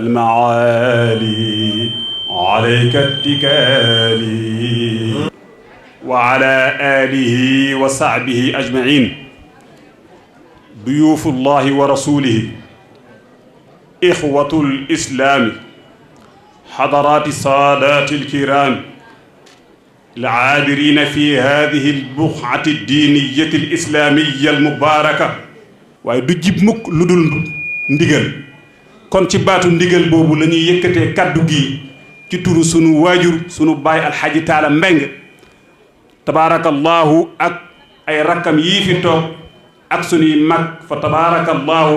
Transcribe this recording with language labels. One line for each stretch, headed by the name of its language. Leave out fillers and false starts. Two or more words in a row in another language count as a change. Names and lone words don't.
Arabic: المعالي عليك اتكالي وعلى آله وصحبه أجمعين ضيوف الله ورسوله إخوة الإسلام حضرات السادات الكرام العابرين في هذه البقعة الدينية الإسلامية المباركة
Wolof: waaye du jib mukk lu dul ndigal kon ci baatu ndigal boobu la ñuy yëkkatee kaddu gi ci turu sunu waajur sunu baay alxaaji taala mbeng tabaarakallahu ak ay rakkam yii fi toog ak sunuy mag fa tabaarakallahu